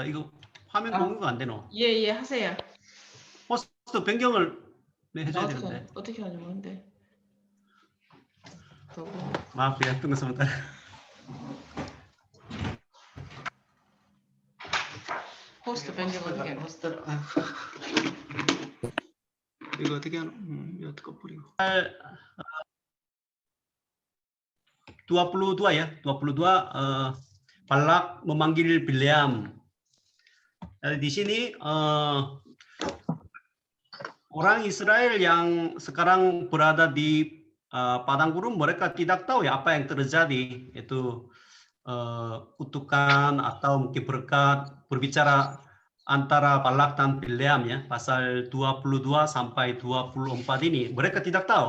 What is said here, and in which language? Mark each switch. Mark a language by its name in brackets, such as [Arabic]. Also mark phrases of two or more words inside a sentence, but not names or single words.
[Korean] 이거 화면 공유가 안 되노? 예, 하세요. 호스트 변경을 해줘야 되는데. 어떻게 하냐고 근데. [Indonesian] Maaf ya, tunggu sebentar. [Korean] 호스트 변경 어떻게 해? 이거 어떻게 하노? 이거 어떻게 뿌리고. [Indonesian] 22 ya, 22 Balak memanggil Bileam. Di sini orang Israel yang sekarang berada di padang gurun, mereka tidak tahu ya apa yang terjadi, itu kutukan atau mungkin berkat berbicara antara Balak dan Bileam ya, pasal 22 sampai 24 ini mereka tidak tahu.